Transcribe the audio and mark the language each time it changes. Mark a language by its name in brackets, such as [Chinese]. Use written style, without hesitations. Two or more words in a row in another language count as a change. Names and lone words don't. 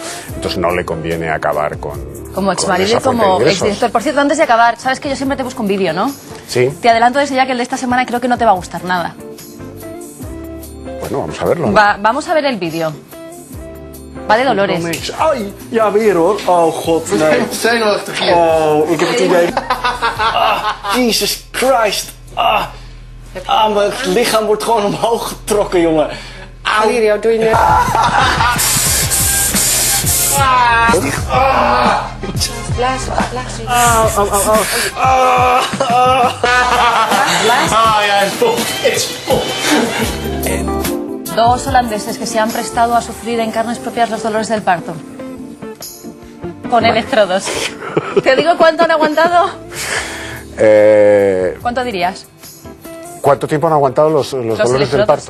[Spanish] Entonces no le conviene acabar como exmarido y como exdirector. Por cierto, antes de acabar, sabes que yo siempre te busco un vídeo, ¿no? Sí. Te adelanto desde ya que el de esta semana creo que no te va a gustar nada. Bueno, vamos a verlo, ¿no? Vamos a ver el vídeo. Va de Dolores. [Dutch] Ai, ja weer hoor. Oh god, nee. Zenuwachtig hier. Oh, ik heb het idee. [English] Jesus Christ. [Dutch] Mijn lichaam wordt gewoon omhoog getrokken, jongen. Valerio, doe je nu. Blaas. Ja, is vol. Is vol. [Spanish] Dos holandeses que se han prestado a sufrir en carnes propias los dolores del parto. Con electrodos. ¿Te digo cuánto han aguantado? ¿Cuánto dirías? ¿Cuánto tiempo han aguantado los dolores del parto?